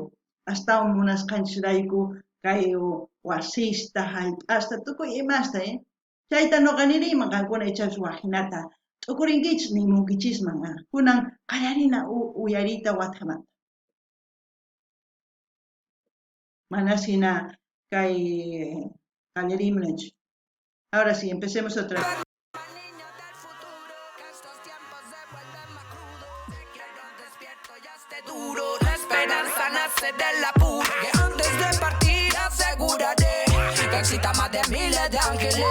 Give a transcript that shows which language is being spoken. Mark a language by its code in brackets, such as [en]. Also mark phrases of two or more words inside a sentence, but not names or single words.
[qu] Astawan munasqanchisrayku kay wasista, hallp'asta, tukuy imasta, Chayta ñuqa niriyman qankuna ichapas waqinata t'ukurinkichis nimunkichisman, kunan qallarina uyariyta wathamanta. Manas hina kay qallarimanachu. [es] Ahora sí, empecemos otra vez. Niños del futuro, que estos tiempos se vuelven más crudos. Te quiero despierto y esté duro. La esperanza nace del apuro. Que antes de partir aseguraré que exista más de miles de ángeles.